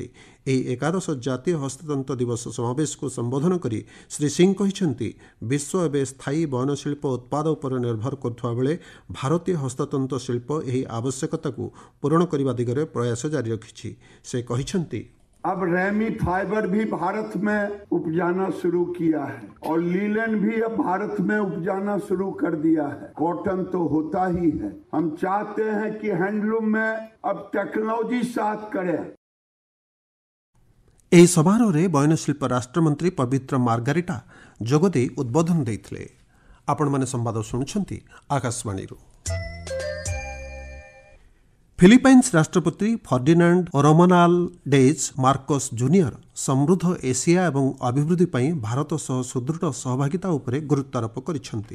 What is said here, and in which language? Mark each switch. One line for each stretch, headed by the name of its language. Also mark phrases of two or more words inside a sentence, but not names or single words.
Odia: ଏହି ଏକାଦଶ ଜାତୀୟ ହସ୍ତତନ୍ତ ଦିବସ ସମାବେଶକୁ ସମ୍ବୋଧନ କରି ଶ୍ରୀ ସିଂ କହିଛନ୍ତି, ବିଶ୍ୱ ଏବେ ସ୍ଥାୟୀ ବୟନଶିଳ୍ପ ଉତ୍ପାଦ ଉପରେ ନିର୍ଭର କରୁଥିବା ବେଳେ ଭାରତୀୟ ହସ୍ତତନ୍ତ ଶିଳ୍ପ ଏହି ଆବଶ୍ୟକତାକୁ ପୂରଣ କରିବା ଦିଗରେ ପ୍ରୟାସ ଜାରି ରଖିଛି। ସେ କହିଛନ୍ତି,
Hindi: अब रेमी फाइबर भी भारत में उपजाना शुरू किया है और लीलन भी अब भारत में उपजाना शुरू कर दिया है। कॉटन तो होता ही है। हम चाहते हैं कि हैंडलूम में अब टेक्नोलॉजी साथ करे।
Odia: ଏହି ସମାରୋହରେ ବୟନଶିଳ୍ପ ରାଷ୍ଟ୍ରମନ୍ତ୍ରୀ ପବିତ୍ର ମାର୍ଗାରିଟା ଯୋଗଦେଇ ଉଦ୍ବୋଧନ ଦେଇଥିଲେ। ଆପଣମାନେ ସମ୍ବାଦ ଶୁଣୁଛନ୍ତି ଆକାଶବାଣୀରୁ। ଫିଲିପାଇନ୍ସ ରାଷ୍ଟ୍ରପତି ଫର୍ଡିନାଣ୍ଡ ରୋମାନାଲ୍ଡେଜ୍ ମାର୍କୋସ୍ ଜୁନିୟର ସମୃଦ୍ଧ ଏସିଆ ଏବଂ ଅଭିବୃଦ୍ଧି ପାଇଁ ଭାରତ ସହ ସୁଦୃଢ଼ ସହଭାଗିତା ଉପରେ ଗୁରୁତ୍ୱାରୋପ କରିଛନ୍ତି।